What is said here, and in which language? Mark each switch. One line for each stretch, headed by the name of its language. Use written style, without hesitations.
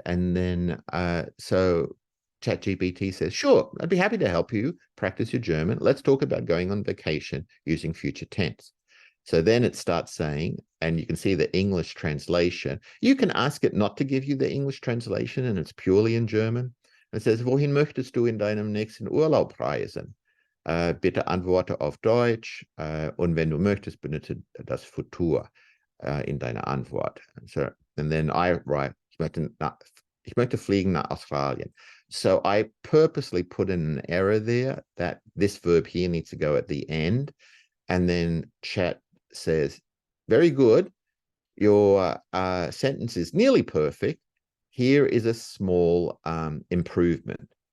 English: And then so ChatGPT says, sure, I'd be happy to help you practice your German. Let's talk about going on vacation using future tense. So then it starts saying, and you can see the English translation. You can ask it not to give you the English translation, and it's purely in German. It says,
German: wohin möchtest du in deinem nächsten Urlaub reisen? Bitte antworte auf Deutsch. Und wenn du möchtest, benutze das Futur in deiner Antwort.
English: So, and then I write,
German: ich möchte fliegen nach Australien.
English: So I purposely put in an error there that this verb here needs to go at the end. And then chat says, very good. Your sentence is nearly perfect. Here is a small improvement.